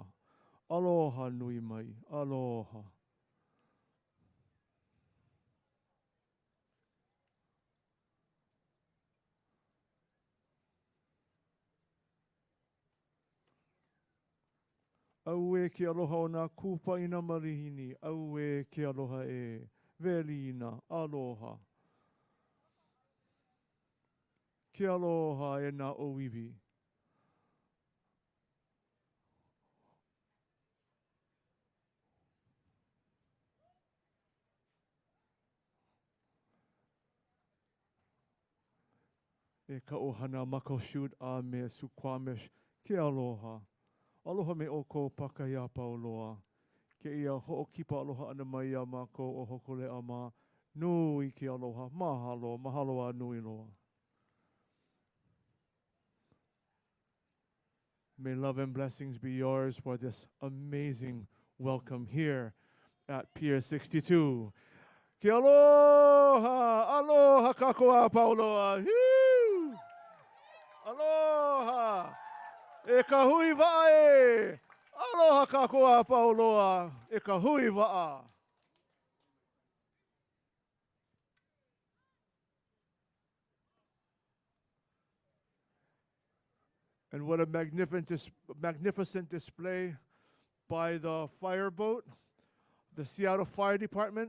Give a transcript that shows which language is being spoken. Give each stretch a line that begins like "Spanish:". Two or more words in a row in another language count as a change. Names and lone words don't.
Hawaiian: Aloha nui mai, aloha. Au e ke aloha o nā kupa ina marihini, au e ke aloha e, velina, aloha. Ke aloha e nā oiwi. E ka ohana Muckleshoot a me Suquamish, ke aloha. Aloha me o ko pakaiā pauloa. Ke ia ho'okipa aloha ana mai a mako o Hokule'a ma. Nui ke aloha, mahalo, mahalo a nui loa.
English: May love and blessings be yours for this amazing welcome here at Pier 62.
Hawaiian: Ke aloha, aloha kakoa pauloa. Huu! Aloha, e ka hui vae. Aloha kakoa pauloa, e ka hui va'a.
English: And what a magnificent display by the fireboat, the Seattle Fire Department.